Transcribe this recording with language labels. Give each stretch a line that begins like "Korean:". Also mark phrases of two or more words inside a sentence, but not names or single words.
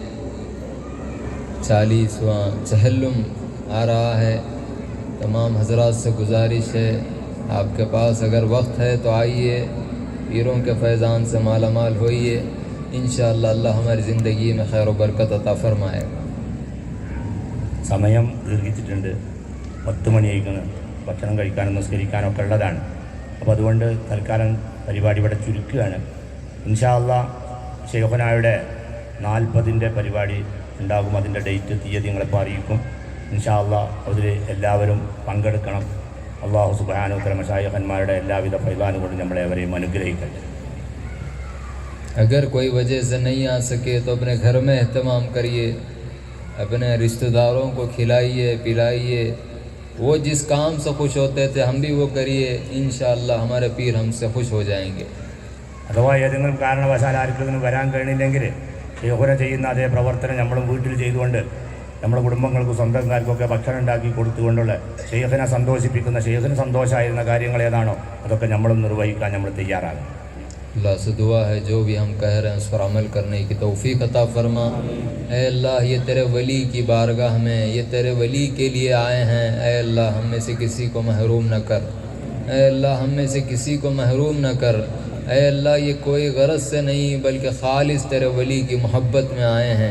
Urdu: 40واں چہلم آ رہا ہے. تمام حضرات سے گزارش ہے، آپ کے پاس اگر وقت ہے تو آئیے، پیروں کے فیضان سے مالا مال ہوئیے.
Arabic: انشاءاللہ
Urdu: اللہ ہماری زندگی میں خیر و برکت عطا فرمائے.
Malayalam: സമയം ദീർഘിച്ചിട്ടുണ്ട്, 10 മണിയായിക്കുന്നു. ഭക്ഷണം കഴിക്കാനും നിസ്കരിക്കാനും ഒക്കെ ഉള്ളതാണ്. അപ്പോൾ അതുകൊണ്ട് തൽക്കാലം പരിപാടി ഇവിടെ ചുരുക്കുകയാണ്.
Arabic: إن شاء الله
Malayalam: ശൈഖുനായുടെ 40ൻ്റെ പരിപാടി ഉണ്ടാകും. അതിൻ്റെ ഡേറ്റ് തീയതി നിങ്ങളിപ്പോൾ അറിയിക്കും.
Arabic: إن شاء الله
Malayalam: അതിൽ എല്ലാവരും പങ്കെടുക്കണം.
Arabic: الله سبحانه وتعالى
Malayalam: മശായിഖന്മാരുടെ എല്ലാവിധ ഫൈലാനും കൊണ്ട് നമ്മളെ അവരെയും അനുഗ്രഹിക്കട്ടെ.
Urdu: اگر کوئی وجہ سے نہیں آ سکے تو اپنے گھر میں اہتمام کریے، اپنے رشتہ داروں کو کھلائیے پلائیے. وہ جس کام سے خوش ہوتے تھے ہم بھی وہ کریے.
Arabic: انشاءاللہ
Urdu: ہمارے پیر ہم سے خوش ہو جائیں گے.
Malayalam: അഥവാ ഏതെങ്കിലും കാരണവശാൽ ആർക്കെങ്കിലും വരാൻ കഴിയണില്ലെങ്കിൽ ശൈഖുന ചെയ്യുന്ന അതേ പ്രവർത്തനം നമ്മളും വീട്ടിൽ ചെയ്തുകൊണ്ട് നമ്മുടെ കുടുംബങ്ങൾക്കും സ്വന്തക്കാർക്കൊക്കെ ഭക്ഷണം ഉണ്ടാക്കി കൊടുത്തുകൊണ്ടുള്ള ശൈഖിനെ സന്തോഷിപ്പിക്കുന്ന, ശൈഖിന് സന്തോഷമായിരുന്ന കാര്യങ്ങൾ ഏതാണോ അതൊക്കെ നമ്മളും നിർവഹിക്കാൻ നമ്മൾ തയ്യാറാകും.
Urdu: اللہ سے دعا ہے جو بھی ہم کہہ رہے ہیں اس پر عمل کرنے کی توفیق عطا فرما. اے اللہ یہ تیرے ولی کی بارگاہ میں، یہ تیرے ولی کے لیے آئے ہیں. اے اللہ ہم میں سے کسی کو محروم نہ کر. اے اللہ ہم میں سے کسی کو محروم نہ کر. اے اللہ یہ کوئی غرض سے نہیں بلکہ خالص تیرے ولی کی محبت میں آئے ہیں.